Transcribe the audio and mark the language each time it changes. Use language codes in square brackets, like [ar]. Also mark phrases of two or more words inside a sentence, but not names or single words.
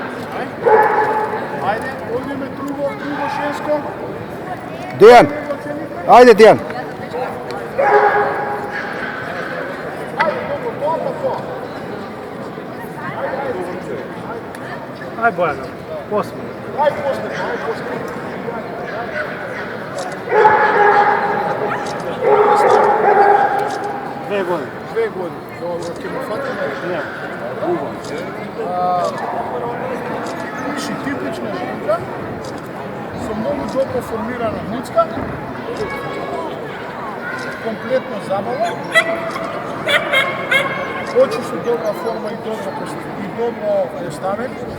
[mk] Ајде, одиме друго женско. Дејан, Оценивме? Ајде, Дијан. [sr] Aj Bojana, posle. Dve godine. Dobro, [mk] ќе му фати Не, Си типична женка, со многу добро формирана муцка, комплетно забава, очи со добра форма и добро поставен,